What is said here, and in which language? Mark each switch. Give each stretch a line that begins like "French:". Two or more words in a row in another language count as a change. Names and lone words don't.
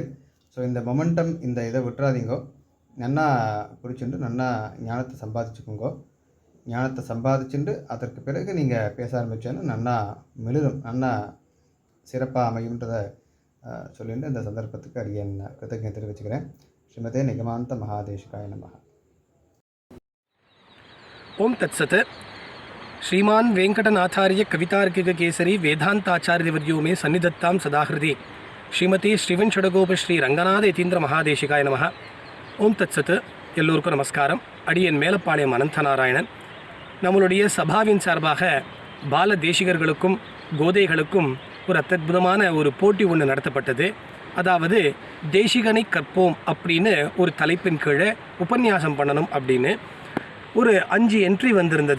Tamil: ஸோ இந்த மொமெண்டம், இந்த இதை விட்டுறாதீங்கோ. நன்னா பிடிச்சிட்டு நன்னா ஞானத்தை சம்பாதிச்சுக்கோங்கோ. ஞானத்தை சம்பாதிச்சுட்டு அதற்கு பிறகு நீங்கள் பேச ஆரம்பித்தோன்னு நன்னா மெழுகும், நன்னா சிறப்பாக அமையுன்றதை சொல்லிட்டு இந்த சந்தர்ப்பத்துக்கு அடியன் கிருத்தஜ்ஞை தெரிவிச்சுக்கிறேன்.
Sanskrit: श्रीमते निगमान्त महादेशिकाय नमः. ओम तत्सत। श्रीमान वेंकटनाथार्य कवितार्किक केसरी वेदांताचार्यवर्यो में सन्निधत्तां सदाहृदि श्रीमती श्रीवन षडगोप श्री रंगनाथ यतीन्द्र महादेशिकाय नमः. ओम तत्सत.
Tamil: எல்லோருக்கும் நமஸ்காரம். அடியன் மேலப்பாளையம் அனந்தநாராயணன். நம்மளுடைய சபாவின் சார்பாக பால தேசிகர்களுக்கும் கோதைகளுக்கும் ஒரு அற்புதமான ஒரு போட்டி ஒன்று நடத்தப்பட்டது. அதாவது தேசிகனை கற்போம் அப்படின்னு ஒரு தலைப்பின் கீழே உபன்யாசம் பண்ணணும் அப்படின்னு ஒரு 5 என்ட்ரி வந்திருந்தது.